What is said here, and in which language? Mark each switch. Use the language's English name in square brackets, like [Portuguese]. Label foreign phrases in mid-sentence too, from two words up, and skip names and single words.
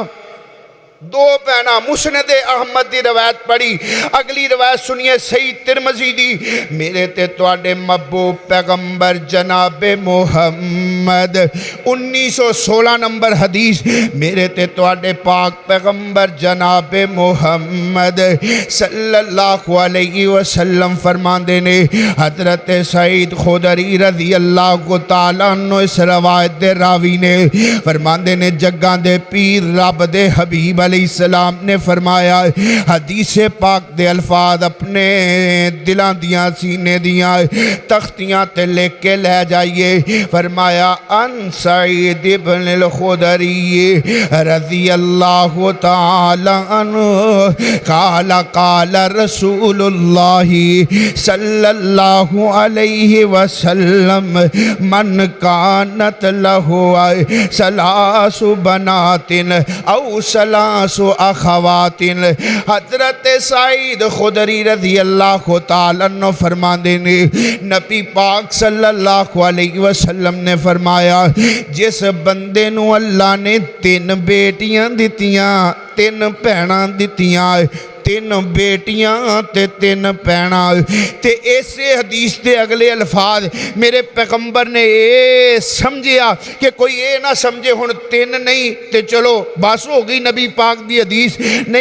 [Punjabi] دو بھیناں مسند احمد کی روایت پڑھی. اگلی روایت سنیے صحیح ترمذی دی۔ میرے تے تہاڈے محبوب پیغمبر جنابِ محمد 1916 نمبر حدیث. میرے تے تہاڈے پاک پیغمبر جنابِ محمد [Arabic] صلى الله عليه وسلم [Punjabi] فرماندے نے، حضرت سعید خدری [Arabic] رضي الله تعالى عنه [Punjabi] اس روایت دے راوی نے فرماندے نے، جگاں دے پیر رب دے حبیب سلام نے فرمایا، حدیث پاک دے الفاظ اپنے دلاں دیاں سینے دیاں تختیاں تے لکھ کے لے جائیے. [Arabic] فرمایا عن سعيد ابن الخدري رضي الله تعالى عنه قال قال رسول الله صلى الله عليه وسلم من كانت له ثلاث بنات أو ثلاث أخوات. [Punjabi] حضرت سعید خدری [Arabic] رضي الله تعالى عنه [Punjabi] فرماتے نے، نبی پاک [Arabic] صلى الله عليه وسلم [Punjabi] نے فرمایا، جس بندے نوں اللہ نے تین بیٹیاں دتیاں، تین بھیناں دتیاں، تین بیٹیاں تے تین بھیناں، تے اسے حدیث کے اگلے الفاظ میرے پیغمبر نے یہ سمجھیا کہ کوئی یہ نہ سمجھے ہن تین نہیں تے چلو بس ہو گئی نبی پاک دی حدیث نہیں.